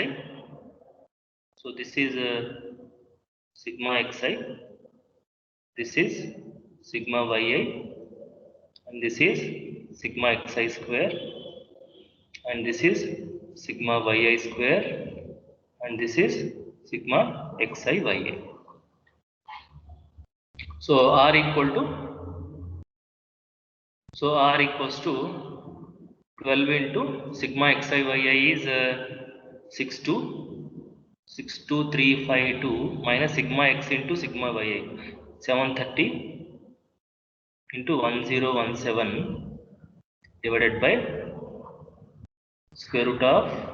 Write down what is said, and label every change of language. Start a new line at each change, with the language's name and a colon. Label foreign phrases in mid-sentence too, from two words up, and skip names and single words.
English: So this is sigma xi. This is sigma yi, and this is sigma xi square, and this is sigma yi square, and this is sigma xi yi. So r equal to, so r equals to 12 into sigma xi yi is 62352 minus sigma x into sigma yi 730 into 1017 divided by square root of